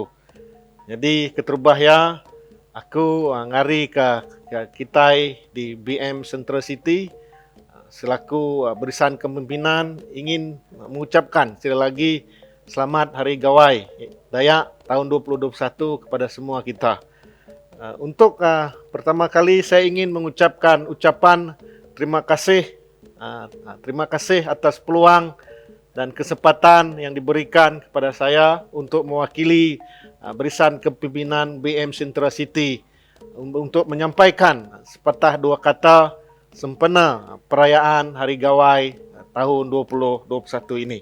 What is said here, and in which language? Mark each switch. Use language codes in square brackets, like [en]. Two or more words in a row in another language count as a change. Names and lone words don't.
[iba] Jadi keterubah ya, aku ngari ke Kitai [ms] di BM Central City selaku barisan kepimpinan ingin mengucapkan sekali lagi selamat Hari Gawai Dayak tahun 2021 kepada semua kita. Untuk pertama kali saya ingin mengucapkan ucapan terima kasih atas peluang dan kesempatan yang diberikan kepada saya untuk mewakili barisan kepimpinan BM Central City untuk menyampaikan sepatah dua kata sempena perayaan Hari Gawai tahun 2021 ini.